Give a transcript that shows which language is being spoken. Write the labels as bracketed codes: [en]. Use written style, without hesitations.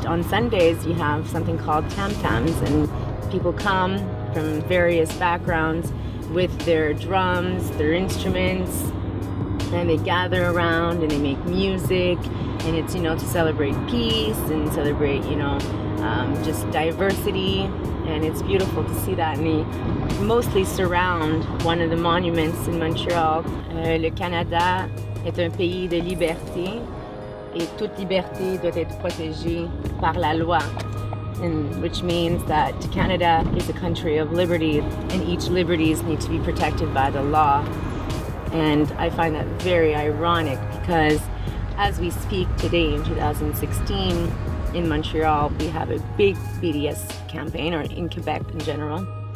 [en] On Sundays, you have something called tam-tams, and people come from various backgrounds with their drums, their instruments, and they gather around and they make music, and it's, to celebrate peace and celebrate, just diversity. And it's beautiful to see that. And they mostly surround one of the monuments in Montreal. [fr] Le Canada est un pays de liberté, et toute liberté doit être protégée par la loi. [en] And which means that Canada is a country of liberty, and each liberties need to be protected by the law. And I find that very ironic, because as we speak today in 2016, in Montreal, we have a big BDS campaign, or in Quebec in general.